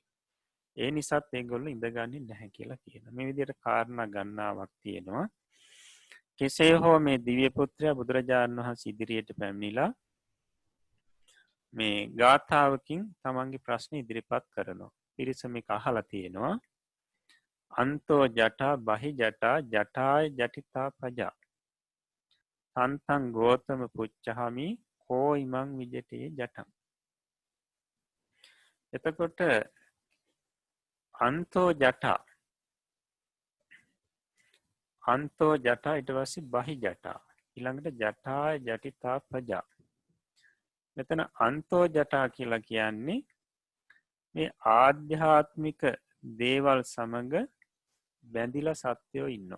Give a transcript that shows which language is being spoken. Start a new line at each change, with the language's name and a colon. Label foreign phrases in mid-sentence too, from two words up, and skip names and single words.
Sinhala: ඒ නිසාත් ඒගොල්ලෝ ඉඳගන්නේ නැහැ කියලා කියනවා. මේ විදිහට කාරණා ගණනාවක් තියෙනවා. කෙසේ හෝ මේ දිව්‍ය පුත්‍රයා බුදුරජාණන් වහන්සේ ඉදිරියට පැමිණිලා මේ ගාථාවකින් තමන්ගේ ප්‍රශ්න ඉදිරිපත් කරනවා. පිරිස මේක අහලා තියෙනවා.
Pali: අන්තෝ ජටා බහි ජටා ජටාය ජටිතා පජා තන්තං ගෝතම පුච්චහමි කෝ ඉමං විජටේ ජටං.
Sinhala: එතකොට
Pali: අන්තෝ ජටා
Sinhala: ඊට පස්සේ
Pali: බහි ජටා
Sinhala: ඊළඟට
Pali: ජටාය ජටිතා පජා.
Sinhala: මෙතන
Pali: අන්තෝ ජටා
Sinhala: කියලා කියන්නේ මේ ආධ්‍යාත්මික දේවල් සමග බැඳිලා සත්‍යෝ ඉන්නවා.